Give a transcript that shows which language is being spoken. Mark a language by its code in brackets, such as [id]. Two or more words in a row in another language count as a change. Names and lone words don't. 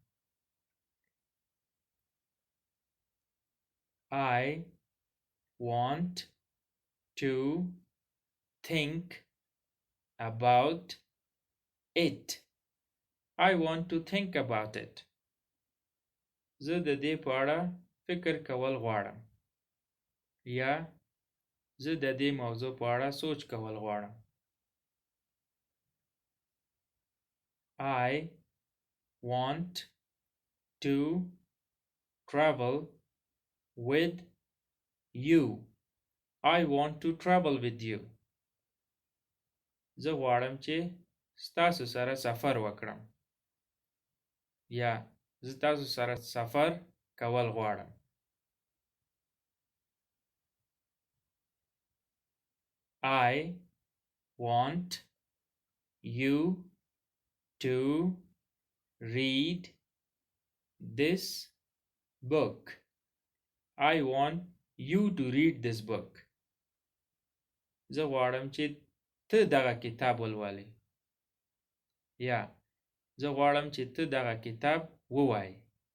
[en] I want to think about it. I want to think about it. [ps] زه د دې په اړه فکر کول غواړم. یا زه د دې موضوع په اړه سوچ کول غواړم. [en] I want to travel with you. I want to travel with you. [ps] زه غواړم چې ستاسو سره سفر وکړم. یا زه تاسو سره سفر کول غواړم. [en] I want you to read this book. I want you to read this book. [ps] زه غواړم چې ته دغه کتاب ولولې. یا زه غواړم چې ته دغه کتاب ووایې.